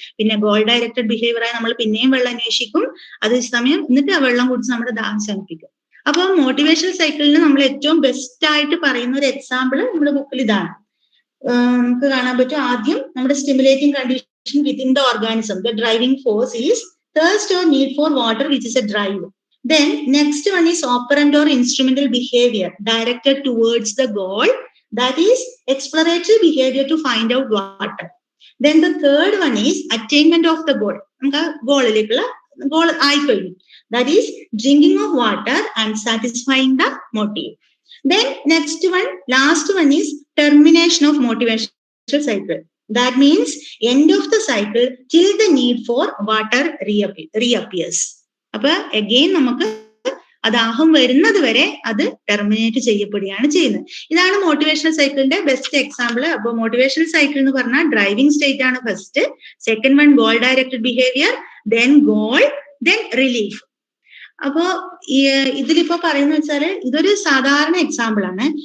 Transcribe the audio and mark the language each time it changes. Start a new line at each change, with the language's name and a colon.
Malayalam: പിന്നെ goal directed behaviour ആയി നമ്മൾ പിന്നെയും വെള്ളം അന്വേഷിക്കും. അതേസമയം എന്നിട്ട് ആ വെള്ളം കുടിച്ച് നമ്മുടെ ദാഹം ശമിപ്പിക്കും. അപ്പൊ മോട്ടിവേഷണൽ സൈക്കിളിന് നമ്മൾ ഏറ്റവും ബെസ്റ്റ് ആയിട്ട് പറയുന്ന ഒരു എക്സാമ്പിൾ നമ്മുടെ ബുക്കിൽ ഇതാണ്. നമുക്ക് കാണാൻ പറ്റും. ആദ്യം നമ്മുടെ
English: Stimulating condition within the organism, the driving force is thirst or need for water, which is a drive. Then next one is operant or instrumental behavior directed towards the goal, that is exploratory behavior to find out water. Then the third one is attainment of the goal.
Malayalam: നമുക്ക് ഗോളിലേക്കുള്ള goal ആയിക്കഴിഞ്ഞു.
English: That is drinking of water and satisfying the motive. Then next one, last one is termination of motivational cycle. That means end of the cycle till the need for water reappears.
Malayalam: അപ്പൊ again നമുക്ക് ദാഹം വരുന്നത് വരെ അത് terminate ചെയ്യപ്പെടുകയാണ് ചെയ്യുന്നത്. ഇതാണ് motivational സൈക്കിളിന്റെ ബെസ്റ്റ് എക്സാമ്പിൾ. അപ്പോൾ മോട്ടിവേഷണൽ സൈക്കിൾ എന്ന് പറഞ്ഞാൽ ഡ്രൈവിംഗ് സ്റ്റേറ്റ് ആണ് first, second one goal directed behaviour, then goal, then relief. അപ്പോ ഇതിലിപ്പോ പറയുന്ന വെച്ചാല് ഇതൊരു സാധാരണ എക്സാമ്പിൾ ആണ്.